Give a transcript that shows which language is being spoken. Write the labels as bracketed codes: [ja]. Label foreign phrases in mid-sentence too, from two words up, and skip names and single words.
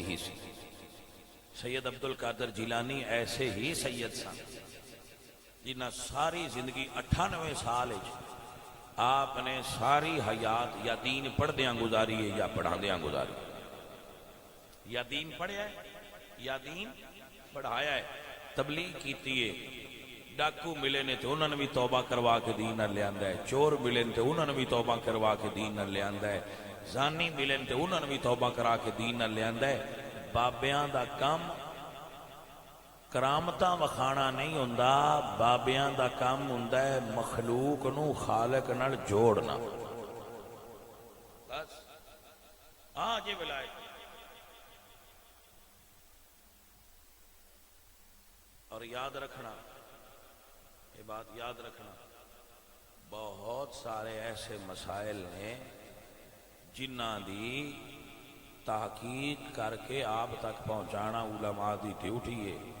[pa] ہی سی سید عبدالقادر جیلانی ایسے ہی سید سن جنہ ساری زندگی 98 سال آپ نے ساری حیات یا دین پڑھ دیاں گزاری ہے یا پڑھا دیاں گزاری یا دین پڑھیا ہے یا دین پڑھایا ہے تبلیغ کیتی ہے ڈاکو ملے نے تو انہوں نے بھی توبہ کروا کے دین نال لیاندا ہے، چور ملے نے تو انہوں نے بھی توبہ کروا کے دین نال لیاندا ہے، زانی ملے نے تو انہوں نے بھی توبہ کرا کے دین نال لیاندا ہے۔ بابیاں دا کام کرامتاں وکھانا نہیں ہوندا، بابیاں دا کام ہوندا ہے مخلوق نو خالق نال جوڑنا۔ بس جی ولایت اور یاد رکھنا، یہ بات یاد رکھنا، بہت سارے ایسے مسائل نے جنہ دی تحقیق کر کے آپ تک پہنچانا علماء دی ڈیوٹی ہے۔